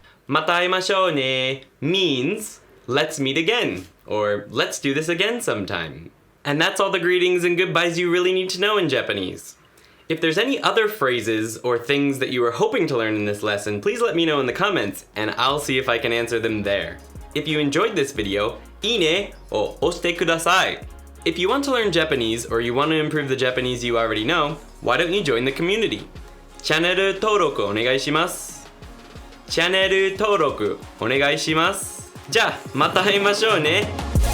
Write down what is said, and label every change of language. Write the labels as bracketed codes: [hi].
[ja] また会いましょうね [en] means let's meet again or let's do this again sometime. And that's all the greetings and goodbyes you really need to know in Japanese. If there's any other phrases or things that you were hoping to learn in this lesson, please let me know in the comments and I'll see if I can answer them there. If you enjoyed this video, [ja] いいねを押してください. [en] If you want to learn Japanese or you want to improve the Japanese you already know, why don't you join the community? [ja] チャンネル登録お願いします。チャンネル登録お願いします。じゃあまた会いましょうね。